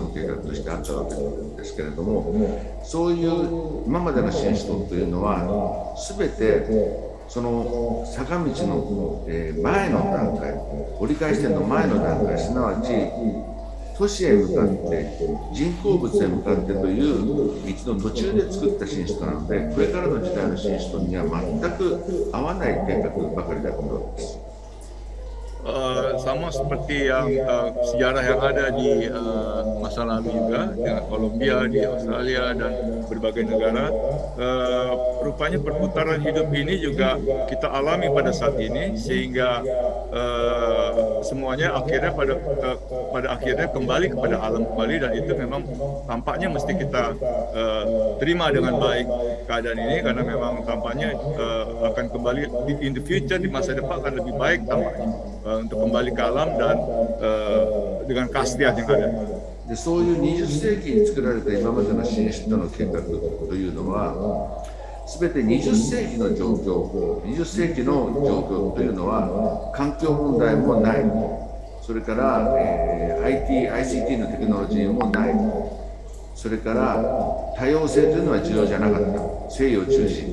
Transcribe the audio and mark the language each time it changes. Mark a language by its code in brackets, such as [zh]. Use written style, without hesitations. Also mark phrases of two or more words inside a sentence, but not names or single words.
[ja] の計画としてあったわけですけれども、そういう今までの新首都というのは全てその坂道の前の段階、折り返し点の前の段階、すなわち都市へ向かって人工物へ向かってという道の途中で作った新首都なので、これからの時代の新首都には全く合わない計画ばかりだと思うんです。 [id] Sama seperti yang sejarah yang ada di masa lalu juga, dengan Kolombia, di Australia dan berbagai negara. Rupanya perputaran hidup ini juga kita alami pada saat ini, sehingga semuanya akhirnya pada akhirnya kembali kepada alam kembali, dan itu memang tampaknya mesti kita terima dengan baik keadaan ini, karena memang tampaknya akan kembali [en] in the future, [id] di masa depan akan lebih baik tampaknya. Untuk kembali ke alam dan dengan keaslian yang ada. [ja] でそういう20世紀に作られた今までの新首都の計画というのは、全て20世紀の状況、20世紀の状況というのは環境問題もない、それから、ICT のテクノロジーもない、それから多様性というのは重要じゃなかった、西洋中心。